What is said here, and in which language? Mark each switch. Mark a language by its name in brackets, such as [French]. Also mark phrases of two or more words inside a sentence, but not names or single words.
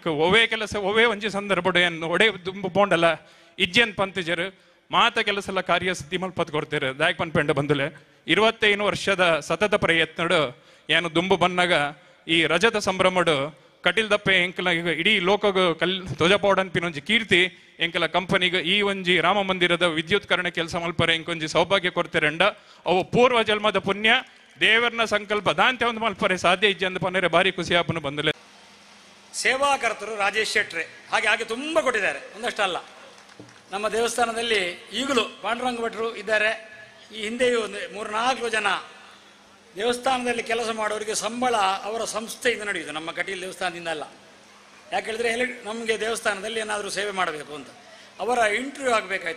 [Tulu] ಒವೇ ಕೆಲಸ ಒವೇ ಒಂಜಿ ಸಂದರ್ಭ ಒಡೆ ದುಂಬು ಪೋಂಡಲ ಇಜ್ಜನ್ ಪಂತಿಜರು ಮಾತ ಕೆಲಸ ಕಾರ್ಯ ಸಿದ್ಧಿ ಮಲ್ಪತ್ ಕೊಡ್ತಾರೆ ದಾಯಕ್ ಪನ್ಪೆಂಡ ಬಂದುಲೆ 25 ವರ್ಷದ ಸತತ ಪ್ರಯತ್ನಡು ಏನು ದುಂಬು ಬನ್ನಾಗ ಈ ರಜತ ಸಂಭ್ರಮಡು ಕಟಿಲ್ ದಪ್ಪೆ ಎಂಕಲ ಈಗ ಇಡೀ ಲೋಕಗ ಧ್ವಜಪೌಡನ್ ಪಿನೊಂಜಿ ಕೀರ್ತಿ ಎಂಕಲ ಕಂಪನಿಗ ಈ ಒಂಜಿ ರಾಮ ಮಂದಿರದ ವಿದ್ಯುತ್ಕರಣ ಕೆಲಸ ಮಲ್ಪರೆ ಎಂಕೊಂಜಿ ಸೌಭಾಗ್ಯ ಕೊಡ್ತಾರಂಡ ಅವು ಪೂರ್ವ ಜನ್ಮದ ಪುಣ್ಯ ದೇವರನ ಸಂಕಲ್ಪ ದಾಂತೆ ಒಂದು ಮಲ್ಪರೆ ಸಾಧ್ಯ ಇಜ್ಜೆ ಅಂದ ಪನ್ನರೆ ಬಾರಿ ಖುಷಿ ಆಪನು ಬಂದಲೆ. [Kannada] ಸೇವಾಕರ್ತರು ರಾಜೇಶ್ ಶೆಟ್ರೆ ಹಾಗೆ ತುಂಬಾ ಕೊಟ್ಟಿದ್ದಾರೆ, ಒಂದಷ್ಟಲ್ಲ. ನಮ್ಮ ದೇವಸ್ಥಾನದಲ್ಲಿ ಈಗಲೂ ಪಾಂಡುರಂಗ ಭಟ್ರು ಇದ್ದಾರೆ. ಈ ಹಿಂದೆಯೂ 3-4 ಜನ ದೇವಸ್ಥಾನದಲ್ಲಿ ಕೆಲಸ ಮಾಡೋರಿಗೆ ಸಂಬಳ ಅವರ ಸಂಸ್ಥೆಯಿಂದ ನಡೆಯುವುದು, ನಮ್ಮ ಕಟೀಲ್ ದೇವಸ್ಥಾನದಿಂದ ಅಲ್ಲ. ಯಾಕೆ ಹೇಳಿದ್ರೆ ನಮಗೆ ದೇವಸ್ಥಾನದಲ್ಲಿ ಏನಾದರೂ ಸೇವೆ ಮಾಡಬೇಕು ಅಂತ ಅವರ ಇಂಟರ್ವ್ಯೂ ಆಗಬೇಕಾಯ್ತು.